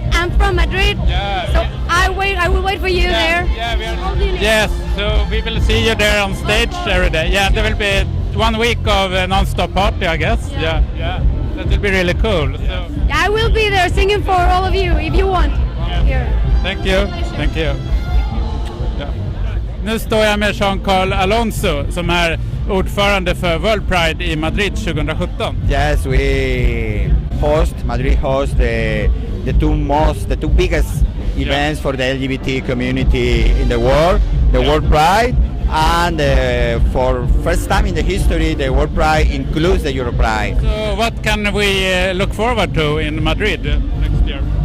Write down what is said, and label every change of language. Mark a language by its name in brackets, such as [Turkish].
[English] I'm from Madrid, so I will wait for you there. Yes, so we will see you there on stage every day. Yeah, there will be 1 week of a non-stop party, I guess. Yeah. That will be really cool. So. I will be there singing for all of you if you want. Here. Thank you. Ja. [Swedish] Nu står jag med Juan Carl Alonzo som är ordförande för World Pride i Madrid 2017. [English] Yes, we Madrid host the two biggest events for the LGBT community in the world, the World Pride, and for first time in the history, the World Pride includes the Europride. So what can we look forward to in Madrid next year?